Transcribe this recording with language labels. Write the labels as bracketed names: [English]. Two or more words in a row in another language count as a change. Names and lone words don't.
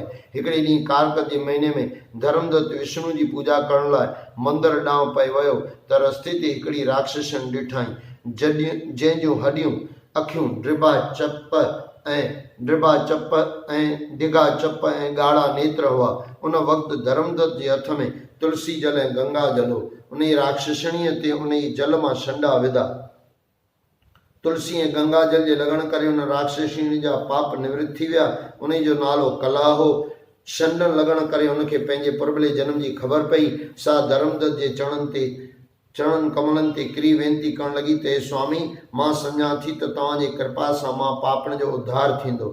[Sindhi] हिकिड़े ॾींहुं कारकत जे महीने में धर्मदत्त विष्णु जी पूजा करण लाइ मंदर ॾांहुं पई वियो त रस्ते ते हिकिड़ी राक्षसनि ॾिठाई, जंहिंजूं हॾियूं अखियूं ड्रिबा चप ऐं डिघा चप ऐं ॻाढ़ा नेत्र हुआ। उन वक़्तु धर्मदत्त जे हथ में तुलसी जल ऐं गंगा जल हो। उन राक्षसणीअ ते उन जल मां छंडा विधा। तुलसी ऐं गंगा जल जे लॻण करे उन राक्षसणी जा पाप निवृत्त थी विया। उन जो नालो कला हो। छंडनि लॻण करे उनखे पंहिंजे पुरबले जन्म जी ख़बर पई। सा धर्मदत्त जे चरणनि कमलनि ते किरी वेनती करण लॻी त हे स्वामी, मां सम्झां थी त तव्हांजी कृपा सां मां पापण जो उद्धार थींदो।